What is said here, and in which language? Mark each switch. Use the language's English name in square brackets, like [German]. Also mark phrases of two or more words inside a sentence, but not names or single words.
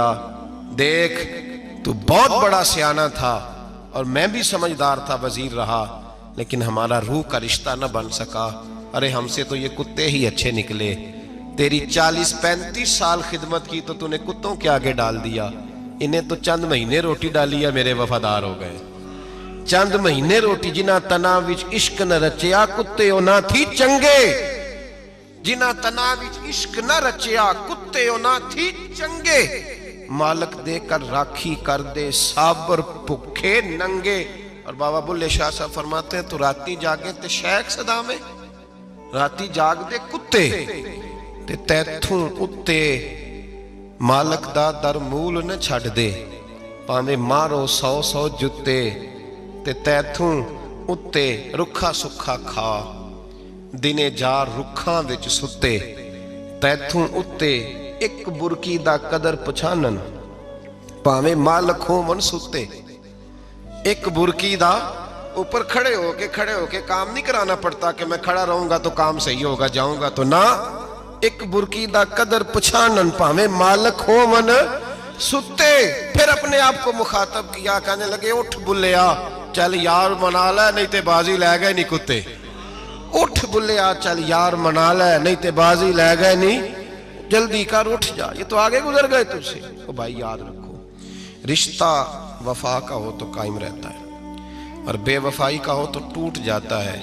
[Urdu] دیکھ تو بہت بڑا سیانہ تھا اور میں بھی سمجھدار تھا، وزیر رہا، لیکن ہمارا روح کا رشتہ نہ بن سکا. ارے ہم سے تو یہ کتے ہی اچھے نکلے. تیری 40-35 سال خدمت کی تو نے کتوں کے آگے ڈال دیا. انہیں تو چند مہینے روٹی ڈالی ہے، میرے وفادار ہو گئے. چند مہینے روٹی، [Punjabi] جنہ تنا وچ عشق نہ رچیا کتے او نہ تھی چنگے. جنہ تنا وچ عشق نہ رچیا کتے او نہ تھی چنگے. مالک دے کر راکھی کر دے صابر بھکھے ننگے. [Urdu] اور بابا بلے شاہ صاحب فرماتے ہیں [Punjabi] تو راتی جاگے تے شیخ صدا میں، راتی جاگ دے کتے تے تیتھوں اتے مالک دا در مول نہ چھڑ دے. پاویں مارو 100 جتے تے تیتھوں اتے رکھا سکھا کھا. دنے جار رکھاں وچ ستے تیتھوں اتے ایک برکی دا قدر پچھانن. پاویں مالک ہون ستے، ایک برکی دا [Urdu] اوپر کھڑے ہو کے کام نہیں کرانا پڑتا کہ میں کھڑا رہوں گا تو کام صحیح ہوگا، جاؤں گا تو نہ. [Punjabi] ایک برکی دا قدر پچھانن پاویں مالک ہون ستے. [Urdu] پھر اپنے آپ کو مخاطب کیا، کہنے لگے [Punjabi] اٹھ بلیا چل یار منا لے نہیں تے بازی لے گئے نہیں کتے. اٹھ بلیا چل یار منا لے نہیں تے بازی لے گئے نہیں، [Urdu] جلدی کر اٹھ جا، یہ تو آگے گزر گئے تجھ سے. تو بھائی یاد رکھو، رشتہ وفا کا ہو تو قائم رہتا ہے اور بے وفائی کا ہو تو ٹوٹ جاتا ہے.